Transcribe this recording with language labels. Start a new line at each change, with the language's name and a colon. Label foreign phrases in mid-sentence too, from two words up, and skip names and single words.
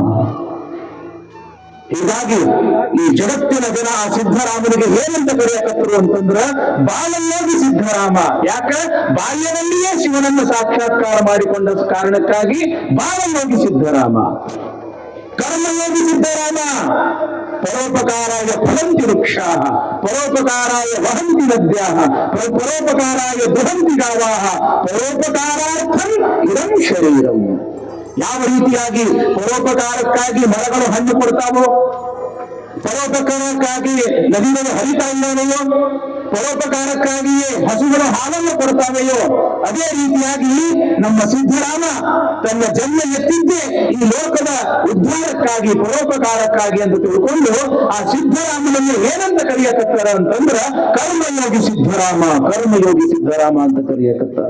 Kannada: ಹೀಗಾಗಿ ಈ ಜಗತ್ತಿನ ಜನ ಆ ಸಿದ್ದರಾಮನಿಗೆ ಏನಂತ ಕರೆಯಕತ್ತರು ಅಂತಂದ್ರ ಬಾಲಯೋಗಿ ಸಿದ್ದರಾಮ. ಯಾಕೆ? ಬಾಲ್ಯದಲ್ಲಿಯೇ ಶಿವನನ್ನು ಸಾಕ್ಷಾತ್ಕಾರ ಮಾಡಿಕೊಂಡ ಕಾರಣಕ್ಕಾಗಿ ಬಾಲಯೋಗಿ ಸಿದ್ದರಾಮ. ಕರ್ಮಯೋಗಿ ಸಿದ್ದರಾಮ.
Sanskrit: ಪರೋಪಕಾರಾಯ ಫಲಂತಿ ವೃಕ್ಷಾ, ಪರೋಪಕಾರಾಯ ವಹಂತಿ ನದ್ಯಾ, ಪರೋಪಕಾರಾಯ ದುಹಂತಿ ಗಾವಾಹ, ಪರೋಪಕಾರಾರ್ಥಂ ಇದಂ ಶರೀರಂ.
Kannada: ಯಾವ ರೀತಿಯಾಗಿ ಪರೋಪಕಾರಕ್ಕಾಗಿ ಮರಗಳು ಹಣ್ಣು ಕೊಡ್ತಾವೋ, ಪರೋಪಕಾರಕ್ಕಾಗಿ ನದಿಗಳು ಹರಿತಾ ಇದ್ದಾವೆಯೋ, ಪರೋಪಕಾರಕ್ಕಾಗಿಯೇ ಹಸುಗಳು ಹಾಲನ್ನು ಕೊಡ್ತಾವೆಯೋ, ಅದೇ ರೀತಿಯಾಗಿ ನಮ್ಮ ಸಿದ್ದರಾಮ ತನ್ನ ಜನ್ಮ ಎತ್ತಿದ್ದೇ ಈ ಲೋಕದ ಉದ್ಧಾರಕ್ಕಾಗಿ, ಪರೋಪಕಾರಕ್ಕಾಗಿ ಅಂತ ತಿಳ್ಕೊಂಡು ಆ ಸಿದ್ದರಾಮನನ್ನು ಏನಂತ ಕರೆಯಕತ್ತಾರ ಅಂತಂದ್ರ ಕರ್ಮಯೋಗಿ ಸಿದ್ದರಾಮ, ಕರ್ಮಯೋಗಿ ಸಿದ್ದರಾಮ ಅಂತ ಕರೆಯಕತ್ತಾರ.